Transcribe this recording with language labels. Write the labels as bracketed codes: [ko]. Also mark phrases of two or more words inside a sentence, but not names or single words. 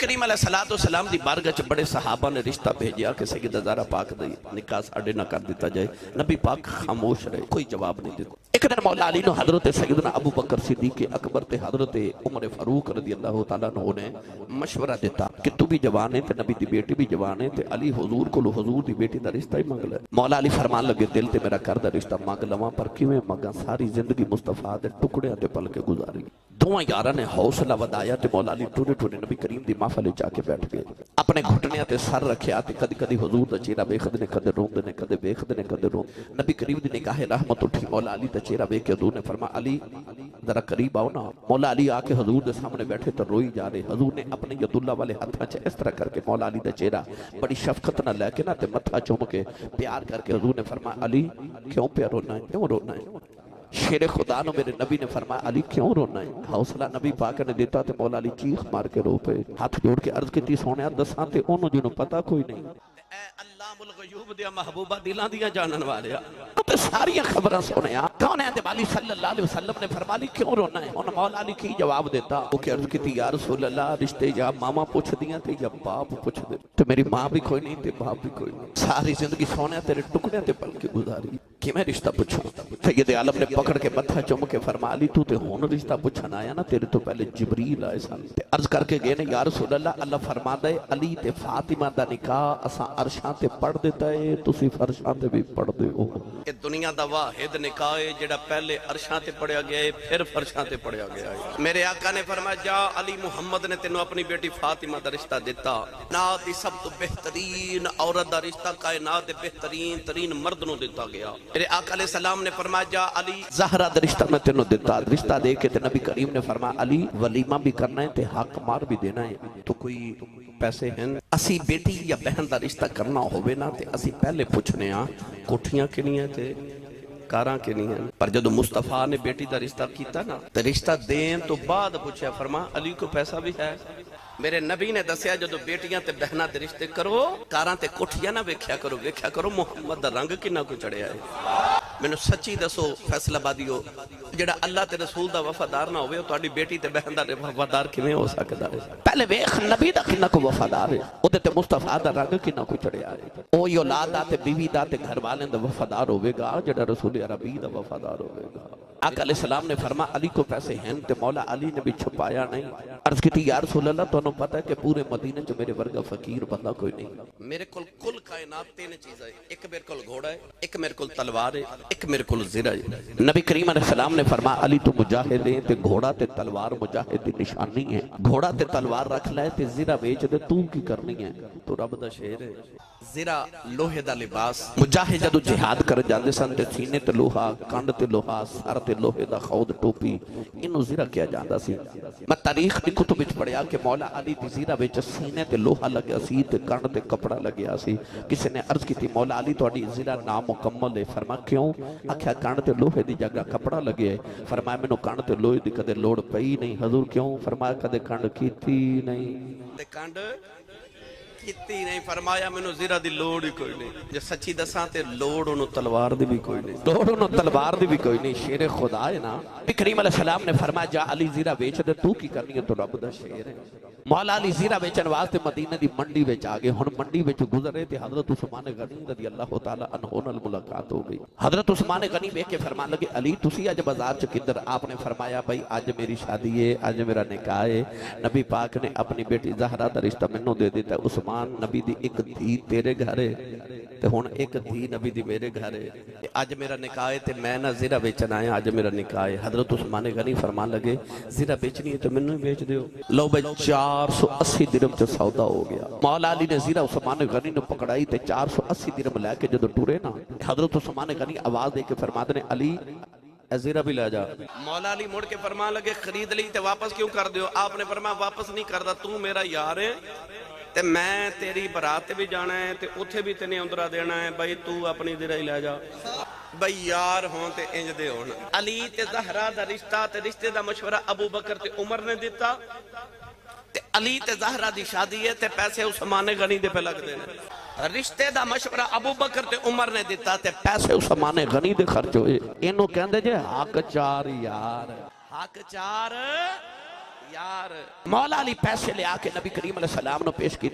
[ar] علیہ الصلوۃ والسلام [pa] دی بارگاہ چ بڑے صحابہ نے رشتہ بھیجیا کہ سیدہ زہرا پاک دا نکاح ساڈے نہ کر دیتا جائے. نبی پاک خاموش رہے, کوئی جواب نہیں دیتا. ایک دن مولا علی نو حضرت سیدنا ابو بکر صدیق اکبر تے حضرت عمر فاروق [ar] رضی اللہ تعالیٰ عنہ [pa] نے مشورہ دیتا کہ تو بھی جوان ہے تے نبی دی بیٹی بھی جوان ہے تے علی حضور کو حضور دی بیٹی دا رشتہ ہی منگ لے. مولا علی فرمان لگے دل تے میرا کر دا رشتہ منگ لواں, پر کیویں منگاں؟ ساری زندگی مصطفیٰ دے ٹکڑیاں تے پل کے گزاری. دوواں یاراں نے حوصلہ ودایا تے مولا علی ٹوٹے ٹوٹے نبی کریم دی محفل وچ آ کے بیٹھ گئے. اپنے گھٹنیاں تے سر رکھیا تے کدی کدی حضور دا چہرہ ویکھدے نے, کدے روندے نے, کدے ویکھدے نے, کدے روندے. نبی کریم دی نگاہ رحمت اٹھی, مولا علی دا چہرہ ویکھ کے حضور نے فرمایا علی ذرا قریب آؤ نا. مولا علی آ کے حضور دے سامنے بیٹھے تو روئی جا رہے. حضور نے اپنے ید اللہ والے ہتھاں چ اس طرح کر کے مولا علی دا چہرہ بڑی شفقت نہ لے کے نا تے متھا چوم کے پیار کر کے حضور نے فرمایا علی کیوں پہ رونا ہے, کیوں رونا ہے؟ شیر خدا نو میرے نبی نے فرمایا علی کیوں رونا ہے؟ حوصلہ نبی پاک نے دیتا تے مولا علی چیخ مار کے رو پے. ہاتھ جوڑ کے عرض کیتی سونیا دساں تے اونوں جنوں پتہ کوئی نہیں. اے [ar] علام الغیوب [pa] دیا محبوبہ دلاں دیا جانن والیا تے ساری خبراں سنیا. کون ہے والی [ar] صلی اللہ علیہ وسلم [pa] نے فرمایا علی کیوں رونا ہے؟ ان مولا علی کی جواب دیتا او کہ عرض کیتی [ar] یا رسول اللہ [pa] رشتے یا ماما پوچھ دیاں تے یا باپ پوچھ دے تے میری ماں بھی کوئی نہیں تے باپ بھی کوئی نہیں. ساری زندگی سونیا تیرے ٹکڑے تے پل کے گزاری, کہ میں رشتہ پوچھاں؟ سید عالم نے پکڑ کے متھا چوم کے فرمایا علی تو تے ہن رشتہ پوچھن آیا نا, تیرے تو پہلے جبریل آئے سن تے عرض کر کے گئے نے [ar] یا رسول اللہ [pa] اللہ فرماندا ہے علی تے فاطمہ دا نکاح اساں عرشاں تے پڑھ دیتا ہے, تسی فرشاں تے بھی پڑھ دے ہو. کہ دنیا دا واحد نکاح ہے جڑا پہلے عرشاں تے پڑھیا گیا ہے پھر فرشاں تے پڑھیا گیا ہے. میرے آقا نے فرمایا جا علی محمد نے تینوں اپنی بیٹی فاطمہ دا رشتہ دیتا. کائنات دی سب تو بہترین عورت دا رشتہ کائنات دے بہترین ترین مرد نو دیتا گیا. میرے آقا [ar] علیہ السلام [pa] نے فرمایا جا علی زہرا دا رشتہ میں تینوں دیتا. رشتہ دے کے تے نبی کریم نے فرمایا علی ولیمہ بھی کرنا ہے تے حق مار بھی دینا ہے. تو کوئی پیسے ہیں اسی بیٹی یا بہن دا رشتہ کرنا ہوئے نا تے اسی پہلے پوچھنے ہاں کوٹھیاں کنی ہیں تے کاراں کنی ہیں. پر جدو مصطفیٰ نے بیٹی دا رشتہ کیتا نا تے رشتہ دین تو بعد پوچھا فرما علی کو پیسہ بھی ہے. میرے نبی نے دسیا جدو بیٹیاں تے بہناں تے رشتے کرو کاراں تے کوٹھیاں نہ ویکھیا کرو محمد دا رنگ کنا کو چڑھیا ہے. مینوں سچی دسو فیصل آبادیو جڑا اللہ تے رسول دا وفادار نہ ہوئے تہاڈی بیٹی تے بہن دا وفادار کیویں ہو سکدا ہے؟ پہلے ویکھ نبی دا کنا کو وفادار ہے, اودے تے مصطفیٰ دا رنگ کنا کو چڑھیا ہے. اوہی اولاد دا تے بیوی دا تے گھر والے دا وفادار ہوے گا جڑا رسول عربی دا وفادار ہوے گا. آقا [ar] علیہ السلام [pa] نے فرمایا علی کو پیسے ہیں تے مولا علی نے بھی چھپایا نہیں. عرض کی [ar] یا رسول اللہ [pa] تو پتہ ہے کہ پورے مدینے جو میرے ورگا فقیر بندہ کوئی نہیں. میرے کل کائنات تین چیزیں, ایک میرے کول گھوڑا ہے, ایک میرے کول تلوار ہے, ایک میرے کول زرہ ہے. نبی کریم [ar] علیہ السلام [pa] نے فرمایا علی تو مجاہد ہے تے گھوڑا تے تلوار مجاہد دی نشانی ہے. گھوڑا تے تلوار رکھ لے تے زرہ بیچ دے تو کی کرنی ہے؟ تو رب دا شعر ہے. زرہ لوہے دا لباس, مجاہد جدو جہاد کر جاندے سن تے سینے تے لوہا, کنڈ تے لوہا, سر تے لوہے دا خود ٹوپی, انہوں زرہ کیا جاندا سی. میں تاریخ دی کتب وچ پڑھیا کہ مولا علی دی زرہ وچ سینے تے لوہا لگیا سی تے کنڈ تے کپڑا لگیا سی. کسی نے عرض کی تھی مولا علی تہاڈی زرہ نامکمل ہے. فرمایا کیوں؟ آکھیا کنڈ تے لوہے دی جگہ کپڑا لگیا ہے. فرمایا مینوں کنڈ تے لوہے دی کدے لوڑ پئی نہیں. حضور کیوں؟ فرمایا کدے کنڈ کیتی نہیں. کنڈ کیتی نہیں. فرمایا مینوں زرہ دی لوڑ ہی کوئی نہیں. جے سچی دساں تے لوڑ انہوں تلوار دی بھی کوئی نہیں, لوڑ انہوں تلوار دی بھی کوئی نہیں. شیر خدا ہے نا. نبی کریم [ar] علیہ السلام [pa] نے فرمایا جا علی زرہ بیچ دے تو کی کرنی ہے؟ تو رب دا شعر ہے. مولا علی زرہ بیچن واسطے مدینہ دی منڈی وچ آ گئے. ہن منڈی وچ گزرے تے حضرت عثمان غنی [ar] رضی اللہ تعالی عنہ [pa] نال ملاقات ہو گئی. حضرت عثمان غنی ویکھ کے فرمان لگے علی تسی اج بازار چ کدھر؟ آپ نے فرمایا بھائی اج میری شادی ہے, اج میرا نکاح ہے. نبی پاک نے اپنی بیٹی زہرا دا رشتہ مینوں دے دیتا. عثمان نبی دی ایک دھی تیرے گھر ہے تے ہن ایک دھی نبی دی میرے گھر ہے. اج میرا نکاح ہے تے میں نہ زرہ بیچن آیا, اج میرا نکاح ہے. حضرت عثمان غنی فرمان لگے زرہ بیچنی ہے تو مینوں بیچ دیو. لو بھائی 480 درہم چ سودا ہو گیا. مولا علی نے زرہ عثمان غنی نے پکڑائی تے 480 درہم لے کے جدو ٹورے نا حضرت عثمان غنی آواز دے کے فرماتے نے علی زرہ بھی لے جا. مولا علی مڑ کے فرمان لگے خرید لی تے واپس کیوں کر دیو؟ آپ نے فرمایا واپس نہیں کردا, تو میرا یار ہے تے میں تیری برات بھی جانا ہے تے اتھے بھی تینے اندرا دینا ہے. بھائی تو اپنی زرہ ہی لے جا. بھائی یار ہوں تے انج دے ہون. علی تے زہرا دا رشتہ تے رشتے دا مشورہ ابو بکر تے عمر نے دیتا تے علی تے زہرا دی شادی ہے تے پیسے عثمان غنی دے پہ لگ دینے. رشتے دا مشورہ ابو بکر تے عمر نے دیتا تے پیسے عثمان غنی دے خرچ ہوئے. انہوں کہندے جے حق چار یار, حق چار یار مولا علی پیسے لے آ کے نبی کریم [ar] علیہ السلام [pa] نے پیش کیتے.